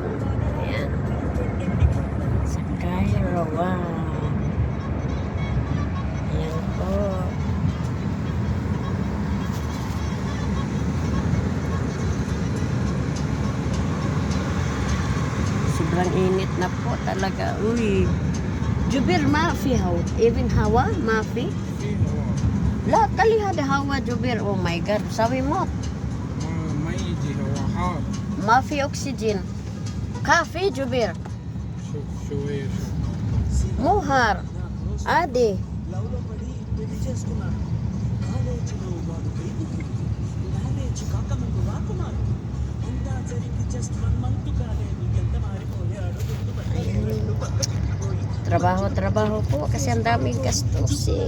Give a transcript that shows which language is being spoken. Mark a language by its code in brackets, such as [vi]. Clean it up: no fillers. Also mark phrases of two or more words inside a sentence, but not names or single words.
[tl] Ayan. Sa Cairawan. Ayan po. Sobrang init na po talaga. Uy. [ar] جبير ما في هوا. Even هوا ما في. لا قال لي هذا هوا جبير [en] oh my god [ar] سوي موت ما يجي هو حار. ما في اكسجين كافي جبير شوف شوية مو هار عادي [tl] trabaho po kasi ang daming gastusin.